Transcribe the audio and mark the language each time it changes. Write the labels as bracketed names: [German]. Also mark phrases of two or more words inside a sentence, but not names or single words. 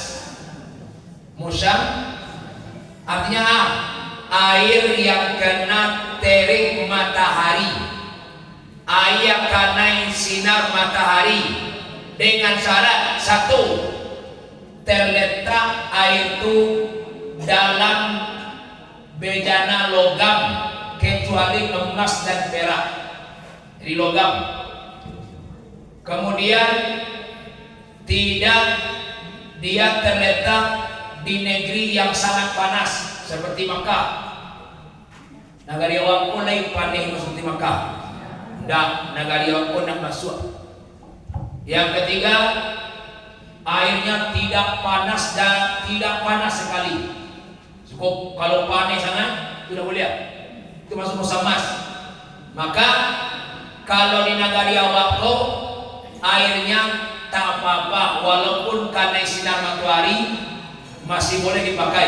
[Indonesian] Artinya air yang kena terik matahari, air kena sinar matahari, dengan syarat satu, terletak air itu dalam bejana logam kecuali emas dan perak, jadi logam. Kemudian tidak dia terletak di negeri yang sangat panas seperti Makkah. [Minangkabau] Nagari awak pun lain panih seperti Makkah. Ndak, nagari awak pun nak masuk. [Indonesian] Yang ketiga, airnya tidak panas dan tidak panas sekali. Cukup kalau panas sangat tidak boleh. Itu masuk musammas. Maka kalau di [Minangkabau] nagari awak ko [Indonesian] airnya tak apa-apa, walaupun karena sinar matahari masih boleh dipakai.